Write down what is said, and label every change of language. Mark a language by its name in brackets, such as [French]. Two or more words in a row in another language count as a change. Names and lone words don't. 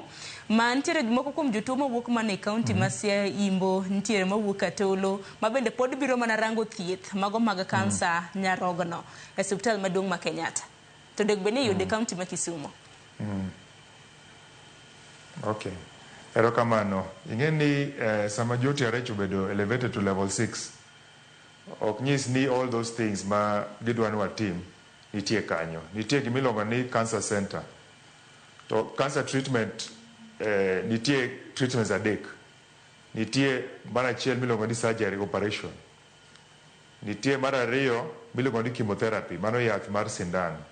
[Luo (Kenya and Tanzania)] Ma ntiere moko kuom jotuo mawuok mane county ma Imbo, ntiere mawuok Atolo, mabende pod biro mana rango thieth mago mag kansa nyarogno e hospital maduong' ma Kenyatta. To deg bene yude county ma Kisumo. Okay. Erokamano. Ingeni sama JOOTRH obedo [English] elevated to level 6. [Luo (Kenya and Tanzania)] Oknyis ni [English] all those things [Luo (Kenya and Tanzania)] ma gidwa ni watim nitie kanyo. Nitie gimilongo ni [English] cancer center. [Luo (Kenya and Tanzania)] To [English] cancer treatment [Luo (Kenya and Tanzania)] nitie treatments adek. Nitie mar achiel milongo ni [English] surgery operation. [Luo (Kenya and Tanzania)] Nitie mar ariyo milongo ni chemotherapy, mano yath mar sindan.